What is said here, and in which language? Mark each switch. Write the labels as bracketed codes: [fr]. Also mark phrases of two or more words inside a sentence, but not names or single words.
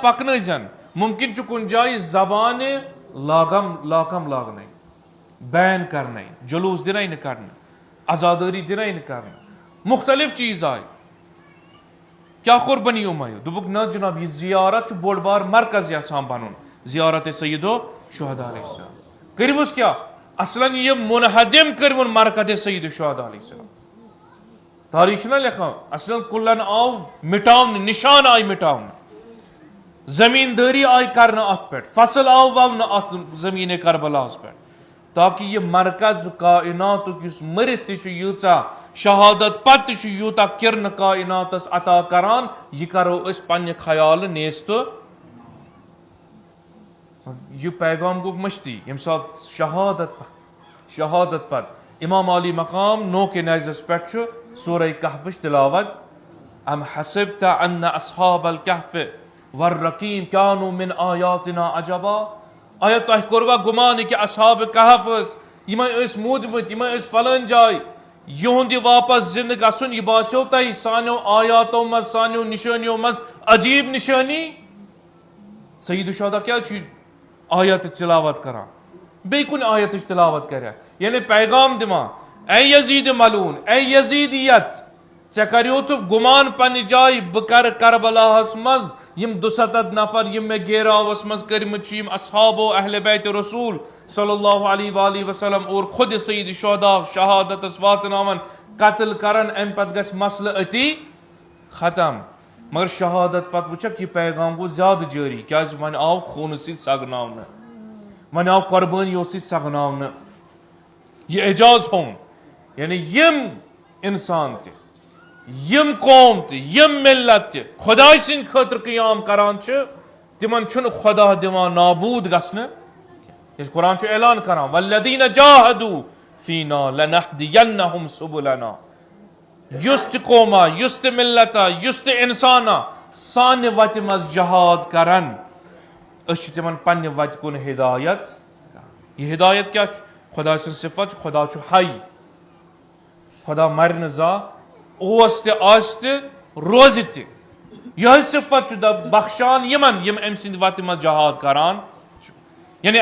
[ks] پکنٲیزن ممکن چھُ کُنہِ جایہِ زبانہِ لاکم لاگنے بین کرنے جلوس دِنے نہٕ کرنہٕ عزادٲری دِنے نہٕ کرنہٕ مختلف چیز آیہِ کیاہ کوٚر بنی امیہ دوٚپُکھ نہ جناب یہ زیارت چھُ بوٚڑ بار مرکز یژھان بنُن زیارت سید الشہداء [ar] علیہ السلام [ks] کٔرۍوُس کیاہ اصلاً یہ منہدم کٔرۍوُن مرکز سید الشہداء [ar] علیہ السلام [ks] تاریخ چھُنہ لیکھان اصلاً کُلن آو مٹاونہٕ نشان آیہِ مٹاونہٕ زمیندٲری آیہِ کرنہٕ اتھ پٮ۪ٹھ فصل آو وونہٕ اتھ زمیٖنِ کربلاہس پٮ۪ٹھ تاکہ یہ مرکز کائناتُک یُس مٔرِتھ تہِ چھُ ییٖژاہ شہادت پتہٕ تہِ چھُ یوٗتاہ کِرنہٕ کائناتس عطا کران یہ کرو أسۍ پننہِ خیالہٕ نیس تہٕ یہ پیغام گوٚو مٔشتٕے ییٚمہِ ساتہٕ شہادت پتہٕ امام علی مقام نوکِ نیزس پٮ۪ٹھ چھُ سورہ کہفٕچ تلاوت [ar] ام حسبت ان اصحاب الکہف والرقیم کانوا من آیاتنا عجبا [ks] آیا تۄہہِ کوٚروا گُمان کہ اصحاب کہف ٲسۍ یِمے ٲسۍ موٗدمٕتۍ یِمے ٲسۍ فلٲنۍ جایہِ یِہُنٛد یہِ واپس زندٕ گژھُن یہِ باسیو تۄہہِ سانیو آیاتو منٛز سانیو نشٲنیو منٛز عجیب نشٲنی سید الشہداء کیٛازِ چھُ آیتٕچ تلاوت کران بیٚیہِ کُنہِ آیتٕچ تلاوت کرِ یعنی پیغام دِوان اے یزید ملعون اے یزیدیت ژےٚ کریوتھ گمان پننہِ جایہِ بہٕ کرٕ کربلاہس منٛز یم 200 نفر یم مےٚ گیراوس منٛز کٔرمٕتۍ چھِ یم اصحابو اہل بیت رسول [ar] صلی اللہ علیہ وآلہ وسلم [ks] اور خود سید الشہداء شہادتس واتناون قتل کرن امہِ پتہٕ گژھِ مسلہٕ أتی ختم مگر شہادت پتہٕ وٕچھکھ یہ پیغام گوٚو زیادٕ جٲری کیازِ وۄنۍ آو خوٗنہٕ سۭتۍ سگناونہٕ وۄنۍ آو قۄربٲنیو سۭتۍ سگناونہٕ یہ اعجاز ہوٚن یعنی یم انسان تہِ یم قوم تہِ یم ملت تہِ خۄداے سٕنٛدِ خٲطرٕ قیام کران چھِ تمن چھُنہٕ خۄدا دِوان نابوٗد گژھنہٕ کیازِ قرآن چھُ اعلان کران [ar] والذین جاہدوا فینا لنہدینہم سبلنا [ks] یُس تہِ قوما یُس تہِ ملتا یُس تہِ انسانا سانہِ وتہِ منٛز جہاد کرن أسۍ چھِ تِمن پننہِ وتہِ کُن ہدایت یہ ہدایت کیاہ چھُ خۄدا سٕنٛز صفت چھِ خۄدا چھُ حی خۄدا مرِ نہٕ زانٛہہ اوس تہِ آسہِ تہِ روزِ تہِ یہے صفت چھُ بخشان یمن یم أمۍ سٕنٛدِ وتہِ منٛز جہاد کران یعنی